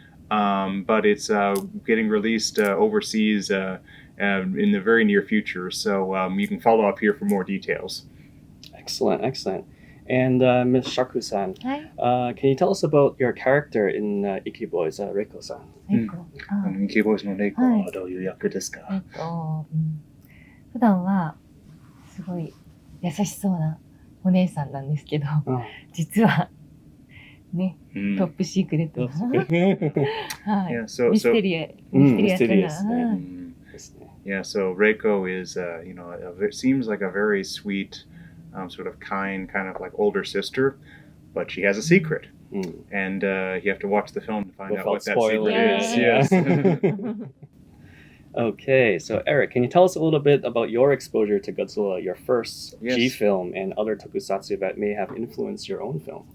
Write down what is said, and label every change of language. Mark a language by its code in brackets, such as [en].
[en] But it's getting released overseas in the very near future. So you can follow up here for more details. Excellent, excellent. And Ms. Shaku-san, can you tell us about your character in Iké Boys, Reiko-san? [ja] Iké Boys のレイコはどういう役ですか？普段はすごい優しそうなお姉さんなんですけど、実はね、トップシークレットな、はい、ミステリアスな。 [en] Yeah, so Reiko is, it seems like a very sweet, sort of kind of like older sister, but she has a secret. And you have to watch the film to find out what that secret is. Yes. Okay, so Eric, can you tell us a little bit about your exposure to Godzilla, your first G film, and other tokusatsu that may have influenced your own film?